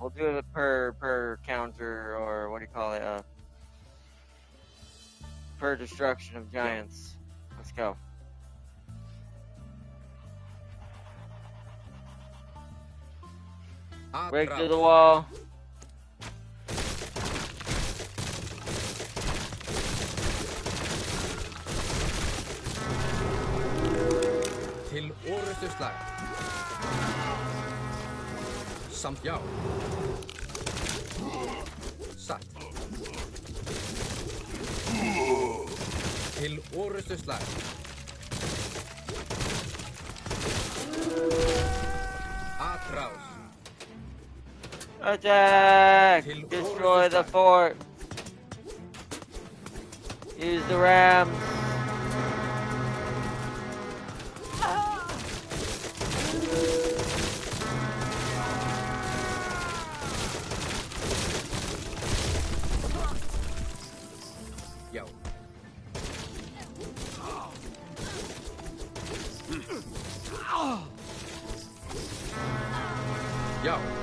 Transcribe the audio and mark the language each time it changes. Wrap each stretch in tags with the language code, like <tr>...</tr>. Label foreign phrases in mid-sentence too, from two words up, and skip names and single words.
<en>We'll do it per counter, or what do you call it? Per destruction of giants. Let's go. Break through the wall.</en> <is>Til orustu slag. Samt, já. Satt. Til orustu slag. Atrás.</is> <en>Attack! Destroy the fort. Use the rams.</en> <is>Já. Já.</is>